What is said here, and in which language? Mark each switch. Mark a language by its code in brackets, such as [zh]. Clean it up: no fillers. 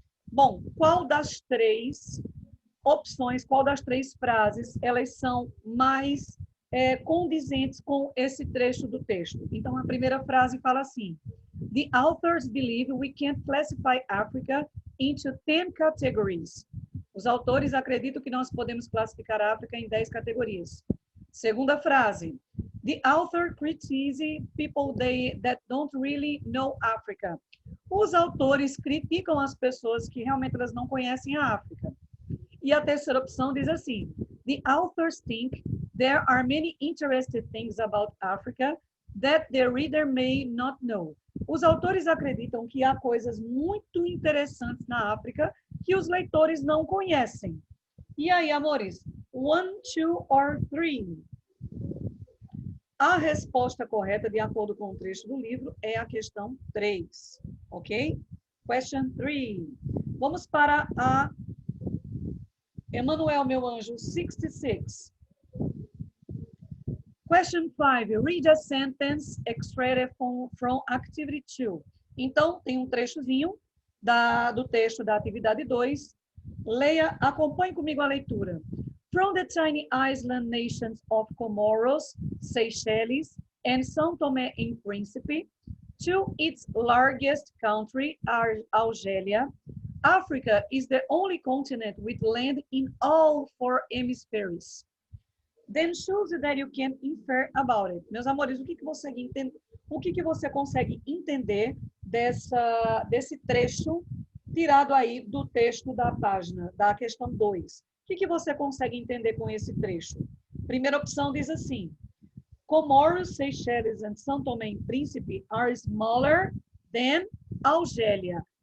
[pt] Bom, qual das três opções, qual das três frases, elas são mais condizentes com esse trecho do texto? Então, a primeira frase fala assim: [en] The authors believe we can classify Africa into 10 categories. [pt] Os autores acreditam que nós podemos classificar a África em 10 categorias. Segunda frase: [en] The author criticizes people that don't really know Africa. [pt] Os autores criticam as pessoas que realmente elas não conhecem a África. E a terceira opção diz assim: [en] The authors think there are many interesting things about Africa that the reader may not know. [pt] Os autores acreditam que há coisas muito interessantes na África que os leitores não conhecem. E aí, amores? [en] 1, 2 or 3? [pt] A resposta correta, de acordo com o trecho do livro, é a questão 3. Ok? Question 3. Vamos para a Emanuel, meu anjo, 66. [en] Question 5. Read a sentence extracted from activity 2. [pt] Então, tem um trechozinho do texto da atividade 2. Leia, acompanhe comigo a leitura. [en] From the tiny island nations of Comoros, Seychelles, and São Tomé and Príncipe, to its largest country, Algeria, Africa is the only continent with land in all 4 hemispheres. Then choose that you can infer about it. [pt] Meus amores, o que você consegue entender desse trecho tirado aí do texto da página, da questão 2? O que você consegue entender com esse trecho? Primeira opção diz assim: [en] Comoros, Seychelles and São Tomé e Príncipe are smaller than Algéria.